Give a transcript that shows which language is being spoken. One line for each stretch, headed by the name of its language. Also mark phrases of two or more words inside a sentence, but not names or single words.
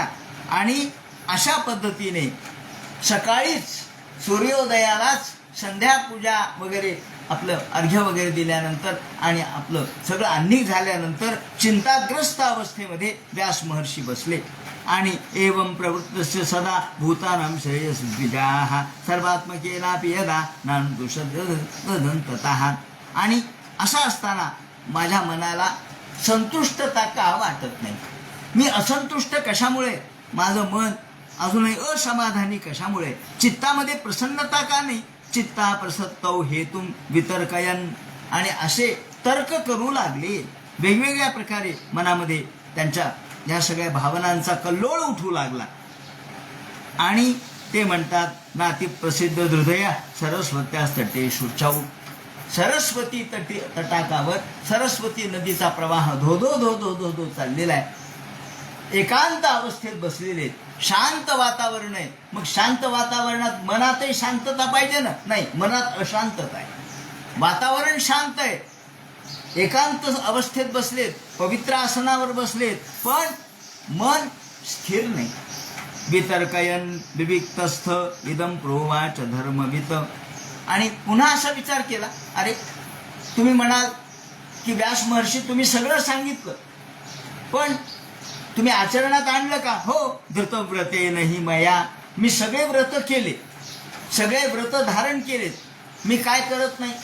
Marathi: आणि अशा पद्धतीने सकाळीच सूर्योदयालाच संध्यापूजा वगैरे आपलं अर्घ्य वगैरे दिल्यानंतर आणि आपलं सगळं अन्निक झाल्यानंतर चिंताग्रस्त अवस्थेमध्ये व्यास महर्षी बसले. आणि
Sanskrit: एवं प्रवृत्तस्य सदा भूतानां श्रेयस्विजाः सर्वात्मकेनापि यदा नानुदुषदन्ततः.
Marathi: आणि असं असताना माझ्या मनाला संतुष्टता का वाटत नाही, मी असंतुष्ट कशामुळे, माझं मन अजूनही असमाधानी कशामुळे, चित्तामध्ये प्रसन्नता का नाही.
Sanskrit: चित्ता प्रसत्तौ हेतुम वितर्कयन.
Marathi: आणि असे तर्क करू लागले, वेगवेगळ्या प्रकारे मनामध्ये त्यांच्या या सगळ्या भावनांचा कल्लोळ उठू लागला. आणि ते म्हणतात,
Sanskrit: नाती प्रसिद्ध हृदया सरस्वत्यास तटेषु चौ.
Marathi: सरस्वती तटाकावर सरस्वती नदीचा प्रवाह धो धो धो धो धो धो चाललेला आहे. एकांत अवस्थेत बसलेले, शांत वातावरण आहे. मग शांत वातावरणात मनातही शांतता पाहिजे ना, नाही, मनात अशांतता आहे. वातावरण शांत आहे, एकांत अवस्थेत बसलेत, पवित्र आसनावर बसलेत, पण मन स्थिर नाही.
Sanskrit: वितर्कयन विविक्तस्थ इदम प्रोवाच धर्मवित.
Marathi: आणि पुन्हा असा विचार केला, अरे तुम्ही म्हणाल की व्यास महर्षी तुम्ही सगळं सांगितलं, पण तुम्ही आचरणात आणलं का? हो, धृतव्रते नाही मया, मी सगळे व्रत केले, सगळे व्रत धारण केलेत. मी काय करत नाही?